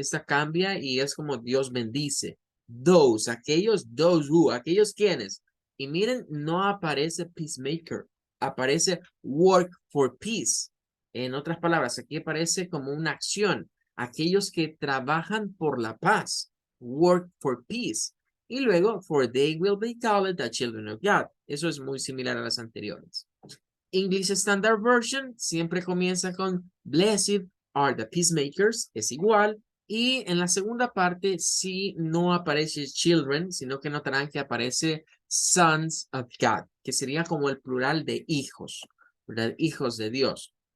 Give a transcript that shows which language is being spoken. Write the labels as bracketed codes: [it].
[es] Esta cambia y es como Dios bendice. [en] Those, those who, [es] aquellos quienes. Y miren, no aparece peacemaker, aparece [en] work for peace. [es] En otras palabras, aquí aparece como una acción. Aquellos que trabajan por la paz. [en] Work for peace. [es] Y luego, [en] for they will be called the children of God. [es] Eso es muy similar a las anteriores. English Standard Version siempre comienza con [en] blessed are the peacemakers, [es] es igual. Y en la segunda parte sí no aparece children, sino que notarán que aparece [en] sons of God, [es] que sería como el plural de hijos, ¿verdad? Hijos de Dios.